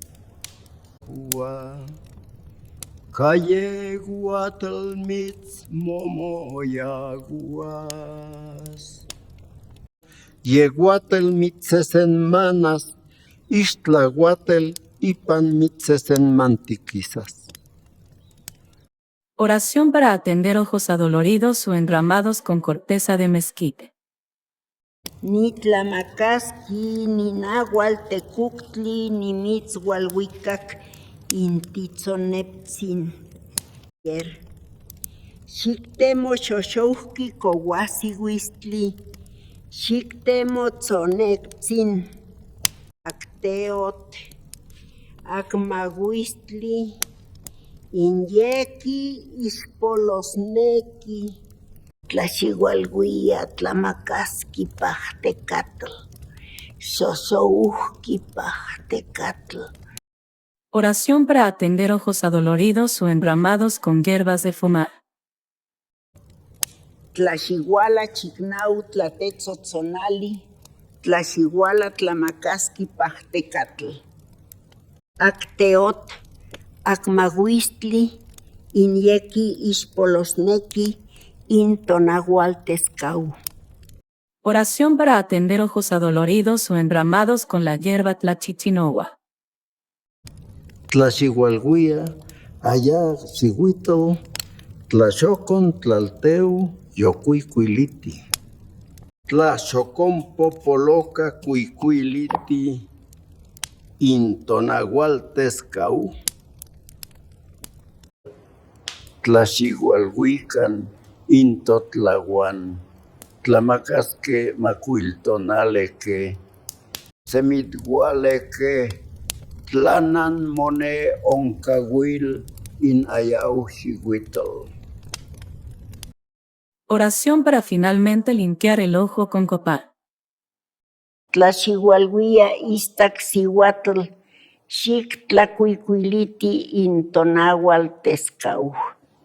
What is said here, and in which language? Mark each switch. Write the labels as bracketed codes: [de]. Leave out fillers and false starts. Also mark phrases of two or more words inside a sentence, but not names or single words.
[nah] Calle guatel mitz momoyaguas. Yeguatel mitzesen manas, istlaguatel ipan mitzesen mantiquisas. [es] Oración para atender ojos adoloridos o enramados con corteza de mezquite. [nah] Ni tlamacasqui, ni nahual tecuctli, ni mitzhualhuicac, intitzoneptzin. Xictemo xoxouhqui cohuasihuistli, xictemo tzonectzin, acteot, acmahuistli, inyeki, ispolosneki, tlaxihualhuia, tlamacasqui pahtecatl, xoxouhqui pahtecatl. [es] Oración para atender ojos adoloridos o enramados con hierbas de fumar. [nah] Tlaxihuala chicnau tlatetzotzonali, tlaxihuala tlamacasqui pahtecatl. Acteot, acmahuistli, inyeki, ispolosneki, intonahualtescau. [es] Oración para atender ojos adoloridos o enramados con la hierba tlachichinohua. [nah] Tlaxihualhuia, allá xihuitl, tlaxocon tlalteu, yocuicuiliti. Tlaxocon popoloca cuicuiliti, intonahualtescau. Tlaxihualhuican, intotlahuan, tlamacasque macuiltonaleque, semithualeque, tlanan mone oncahuil in ayau xihuitl. [es] Oración para finalmente limpiar el ojo con copal. [nah] Tlaxihualhuia istaxihuatl, xic tlacuicuiliti intonahualtescau.